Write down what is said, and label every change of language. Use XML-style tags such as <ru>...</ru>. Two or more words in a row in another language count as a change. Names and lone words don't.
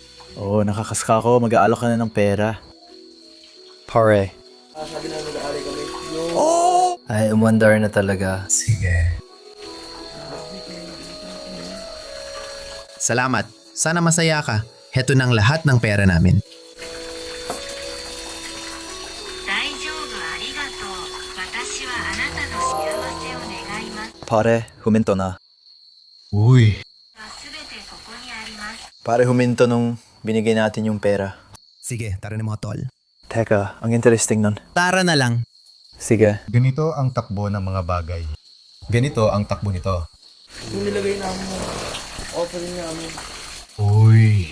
<tl>Oo, nakakaska ako. Mag-aalok ka na ng pera. Pare. Ay, umandar na talaga. Sige. Salamat. Sana masaya ka. Heto ng lahat ng pera namin.</tl> <ja>大丈夫、ありがとう。私はあなたの幸せを願います。</ja> <tl>Pare, huminto na. Uy.</tl> <ja>すべてここにあります。</ja> <tl>Pare, huminto nung binigay natin yung pera. Sige, tara na mga tol. Teka, ang interesting nun. Tara na lang. Sige. Ganito ang takbo ng mga bagay. Ganito ang takbo nito. Yung nilagay namin yung offering namin. Uy.</tl>